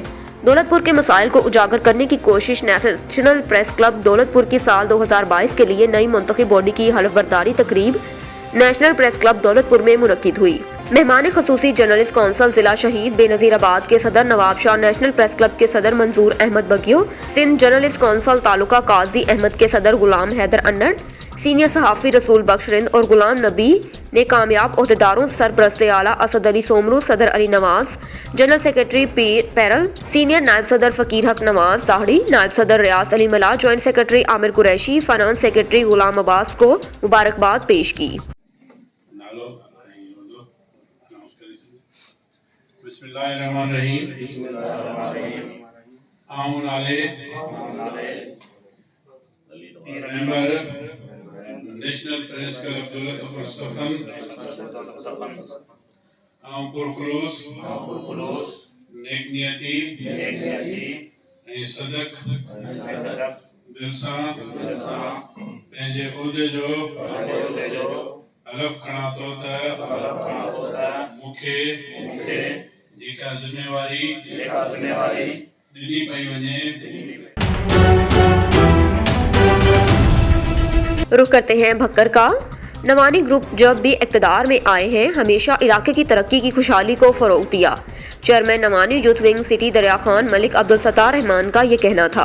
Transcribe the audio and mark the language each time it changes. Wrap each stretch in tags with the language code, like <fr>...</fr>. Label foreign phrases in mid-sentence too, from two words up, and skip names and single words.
<ur>دولت پور کے مسائل کو اجاگر کرنے کی کوشش نیشنل پریس کلب دولت پور کی سال 2022 کے لیے نئی منتخب باڈی کی حلف برداری تقریب نیشنل پریس کلب دولت پور میں منعقد ہوئی. مہمان خصوصی جرنلسٹ کونسل ضلع شہید بینظیر آباد کے صدر نواب شاہ، نیشنل پریس کلب کے صدر منظور احمد بگیو، سندھ جرنلسٹ کونسل تعلقہ قاضی احمد کے صدر غلام حیدر انڑ، سینئر صحافی رسول بخش رند اور غلام نبی نے کامیاب عہدیداروں سرپرست اعلیٰ اسد علی سومرو، صدر علی نواز، جنرل سیکرٹری پیر پیرل، سینئر نائب صدر فقیر حق نواز داہڑی، نائب صدر ریاض علی ملا، جوائنٹ سیکرٹری عامر قریشی، فنانس سیکرٹری غلام عباس کو مبارکباد پیش کی.</ur> <sd>नेशनल प्रेस क्लब दौलतपुर सफन पुरखलूस नेकनियती सदक दिल सां पंहिंजे उहिदे जो हलफ खणा थो त मूंखे जेका ज़िम्मेवारी ॾिनी पई वञे।</sd> <ur>رخ کرتے ہیں بھکر کا. نوانی گروپ جب بھی اقتدار میں آئے ہیں ہمیشہ علاقے کی ترقی کی خوشحالی کو فروغ دیا. چیئرمین نوانی یوتھ ونگ سٹی دریا خان ملک عبدالستار رحمان کا یہ کہنا تھا.</ur>